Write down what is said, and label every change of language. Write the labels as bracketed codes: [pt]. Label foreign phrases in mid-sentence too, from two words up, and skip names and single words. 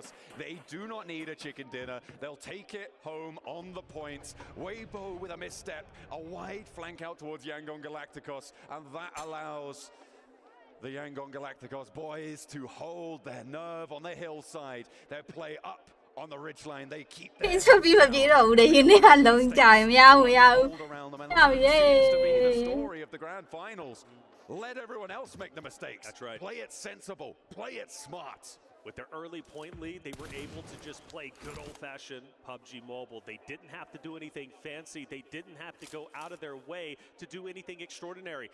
[en] They do not need a chicken dinner. They'll take it home on the points. Weibo with a misstep, a wide flank out towards 𝐓𝐸𝐤 Galacticos, and that allows the 𝐓𝐸𝐤 Galacticos boys to hold their nerve on the hillside. They play up on the ridgeline. They keep their [my] ပြစ်ပြီးမပြေတော့ဘူးလေဒီနေ့ကလုံးကြရင်မရဘူး [en] hold around them, and that Oh, seems to be the yay. story of the grand finals. Let everyone else make the mistakes. That's right. Play it sensible. Play it smart. With their early point lead, they were able to just play good old-fashioned PUBG Mobile. They didn't have to do anything fancy. They didn't have to go out of their way to do anything extraordinary.